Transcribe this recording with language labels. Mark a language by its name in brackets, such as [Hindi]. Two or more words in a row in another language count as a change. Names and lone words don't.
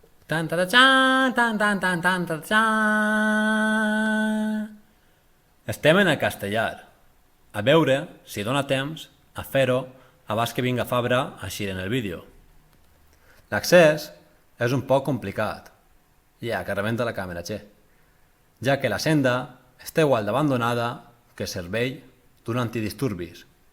[Catalan] Tan, ta, ta, txan, tan, tan, tan, tan, ta, txan. Estem en el Castellar. A veure si dona temps a fer-ho abans que vinga Fabra així en el vídeo. L'accés és un poc complicat. Ja, que rebenta la càmera, che. Ja que la senda està igual d'abandonada que el servei d'un antidisturbis.